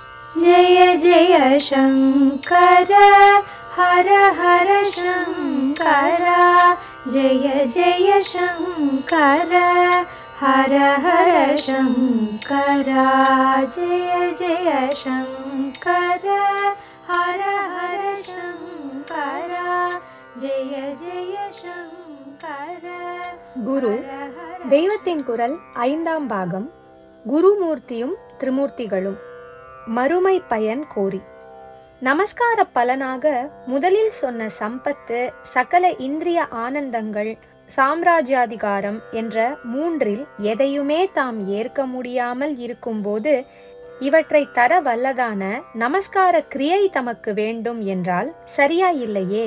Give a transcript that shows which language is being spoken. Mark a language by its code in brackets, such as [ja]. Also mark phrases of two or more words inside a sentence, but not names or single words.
[sa] जय जय शङ्कर हर हर शङ्कर जय जय शङ्कर हर हर शङ्कर जय जय शङ्कर हर हर शङ्कर जय जय शङ्कर. [ta] குரு தெய்வத்தின் குரல் 5ஆம் பாகம். குருமூர்த்தியும் திரிமூர்த்திகளும். மறுமை பயன் கோரி. நமஸ்கார பலனாக முதலில் சொன்ன சம்பத்து, சகல இந்திரிய ஆனந்தங்கள், சாம்ராஜ்யாதிகாரம் என்ற மூன்றில் எதையுமே தாம் ஏற்க முடியாமல் இருக்கும்போது இவற்றை தர வல்லதான நமஸ்கார கிரியை தமக்கு வேண்டும் என்றால் சரியாயில்லையே.